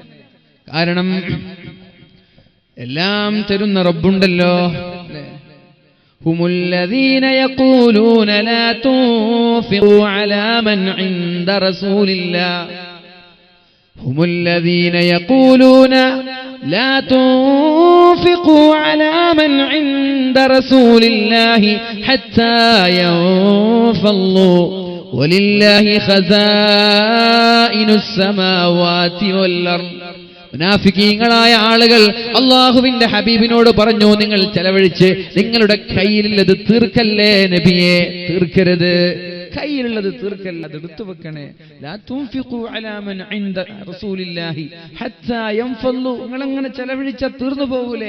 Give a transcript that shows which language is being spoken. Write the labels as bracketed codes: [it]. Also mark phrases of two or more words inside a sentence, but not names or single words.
[ml] കാരണം എല്ലാം തരുന്ന റബ്ബുണ്ടല്ലോ. [ar] هم الذين يقولون لا تنفقوا على من عند رسول الله، هم الذين يقولون لا تنفقوا على من عند رسول الله حتى ينفضوا ولله خزائن السماوات والأرض. [ml] മുനാഫിക്കീങ്ങളായ ആളുകൾ അല്ലാഹുവിന്റെ ഹബീബിനോട് പറഞ്ഞു, നിങ്ങൾ ചെലവഴിച്ച് നിങ്ങളുടെ കയ്യിലുള്ളത് തീർക്കല്ലേ നബിയെ, തീർക്കരുത്, കയ്യിലുള്ളത് തീർക്കല്ല, അത് എടുത്തു വെക്കണേ. [ar] لا تنفقوا على من عند رسول الله حتى ينفضوا, [ml] നിങ്ങൾ അങ്ങനെ ചെലവഴിച്ചാൽ തീർന്നു പോകൂലേ.